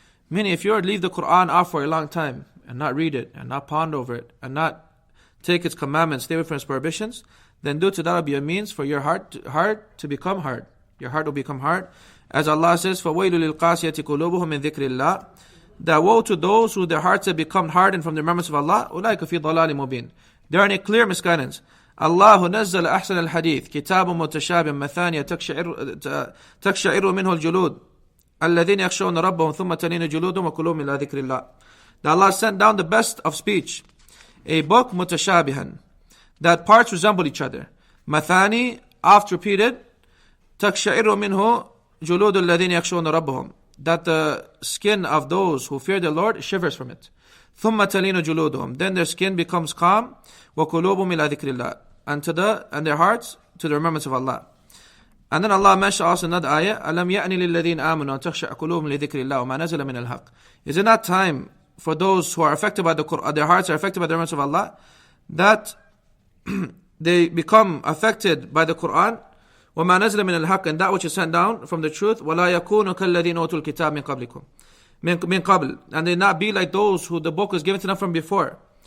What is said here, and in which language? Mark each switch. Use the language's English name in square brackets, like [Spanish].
[English] Meaning if you leave the Qur'an off for a long time, and not read it, and not ponder over it, and not take its commandments, stay away from its prohibitions, then due to that will be a means for your heart to become hard. Your heart will become hard. As Allah says, [Arabic] فَوَيْلُ لِلْقَاسِيَةِ قُلُوبُهُم مِّن ذِكْرِ اللَّهِ, [English] that woe to those who their hearts have become hardened from the remembrance of Allah, [Arabic] أُولَٰئِكَ فِي ضَلَالٍ مُبِينٍ, [English] they are in a clear misguidance. [Arabic] الله نزل أحسن الحديث كتاب متشابه مثانية تقشعر منه الجلود الذين يخشون ربهم ثم تلين جلودهم وقلوبهم إلى ذكر الله. [English] That Allah sent down the best of speech, a book mutashabihan, that parts resemble each other. Mathani, oft repeated. [Arabic] تقشعر منه جلود الذين يخشون ربهم, [English] that the skin of those who fear the Lord shivers from it. [Arabic] ثم تلين جلودهم, [English] then their skin becomes calm. [Arabic] وقلوبهم إلى ذكر الله, [English] and their hearts to the remembrance of Allah. And then Allah mentioned also another ayah, [Arabic] أَلَمْ يَأْنِ لِلَّذِينَ آمَنُوا أَن تَخْشَعَ قُلُوبُهُمْ لِذِكْرِ اللَّهِ وَمَا نَزَلَ مِنَ الْحَقِّ. [English] Is it not time for those who are affected by the Qur'an, their hearts are affected by the remembrance of Allah, that they become affected by the Qur'an, [Arabic] وَمَا نَزَلَ مِنَ الْحَقِّ, [English] and that which is sent down from the truth, [Arabic] وَلَا يَكُونُ كَالَّذِينَ أُوتُوا الْكِتَابَ مِنْ قَبْلِكُمْ مِنْ قَبْلِ, [English] and they not be like those who the book was given to them from before.